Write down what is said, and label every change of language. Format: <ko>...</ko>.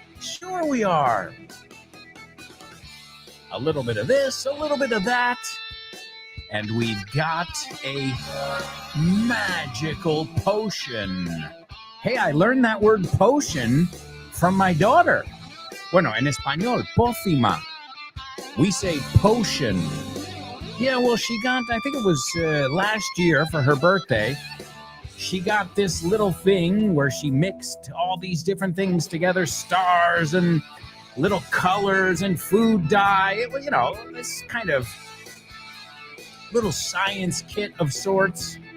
<en>Sure we are. A little bit of this, a little bit of that. And we've got a magical potion. Hey, I learned that word potion from my daughter.</en> <es>Bueno, en español, pócima.</es> <en>We say potion. Yeah, well, she got, I think it was last year for her birthday, she got this little thing where she mixed all these different things together, stars and little colors and food dye. It was, this kind of little science kit of sorts.</en>